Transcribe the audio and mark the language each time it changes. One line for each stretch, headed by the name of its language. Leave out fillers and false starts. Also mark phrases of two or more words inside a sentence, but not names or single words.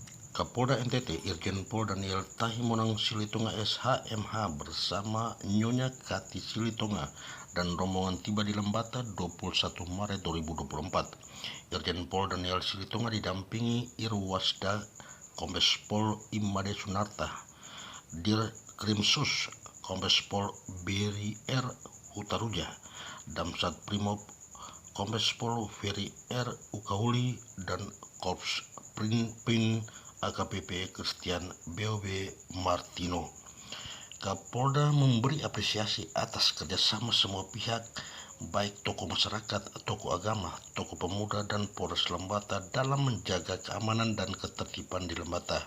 Indonesian: Kapolda NTT Irjen Pol Daniel Tahimonang Silitonga SHMH bersama Nyonya Kati Silitonga dan rombongan tiba di Lembata 21 Maret 2024. Irjen Pol Daniel Silitonga didampingi Irwasda Kombes Pol Imade Sunarta, Dir Krimsus Kombes Pol Beri R. Hutaruja, Damsat Primob Kombes Pol Ferry R. Ukahuli, dan Korps Prin AKBP Christian BOB Martino. Kapolda memberi apresiasi atas kerjasama semua pihak, baik tokoh masyarakat, tokoh agama, tokoh pemuda, dan Polres Lembata dalam menjaga keamanan dan ketertiban di Lembata.